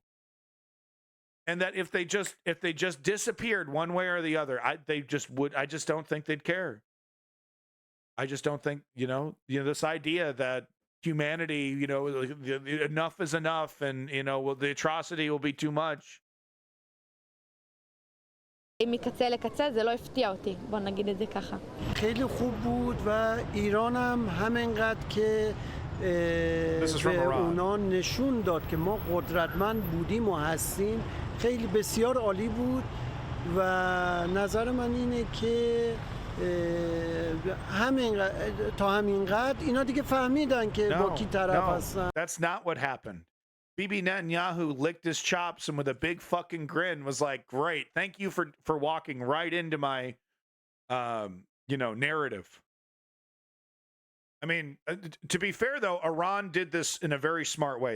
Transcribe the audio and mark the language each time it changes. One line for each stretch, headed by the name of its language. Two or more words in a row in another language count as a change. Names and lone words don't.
English: And that if they just disappeared one way or the other, I just don't think they'd care. I just don't think, you know, this idea that humanity, you know, enough is enough, and, you know, the atrocity will be too much.
Hebrew: מקצה לקצה זה לא הפתיע אותי, בוא נגיד את זה ככה.
Persian: חیلی خوب بود و ایران هم همینقدر که به اونا نشون داد که ما قدرتمند بودیم و هستیم خیلی بسیار عالی بود و نظر من اینه که تا همینقدر اینا دیگه فهمیدن که با کی طرف هستن.
English: That's not what happened. Bibi Netanyahu licked his chops and with a big fucking grin was like, "Great, thank you for walking right into my, you know, narrative." I mean, to be fair though, Iran did this in a very smart way.